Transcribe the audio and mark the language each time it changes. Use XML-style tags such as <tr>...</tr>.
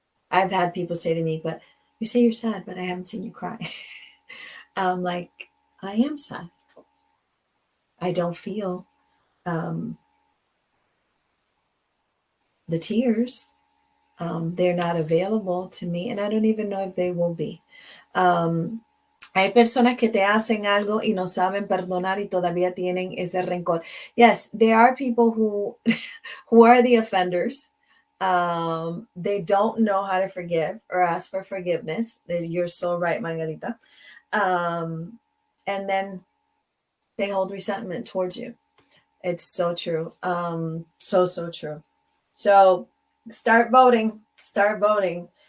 <en>I've had people say to me, "But you say you're sad, but I haven't seen you cry." I'm like, I am sad. I don't feel um, the tears. They're not available to me, and I don't even know if they will be.</en> <es>Um, Hay personas que te hacen algo y no saben perdonar y todavía tienen ese rencor.</es> <en>Yes, there are people who who are the offenders. They don't know how to forgive or ask for forgiveness. You're so right, Margarita. And then they hold resentment towards you. It's so true. So true. So start voting. Start voting.</en>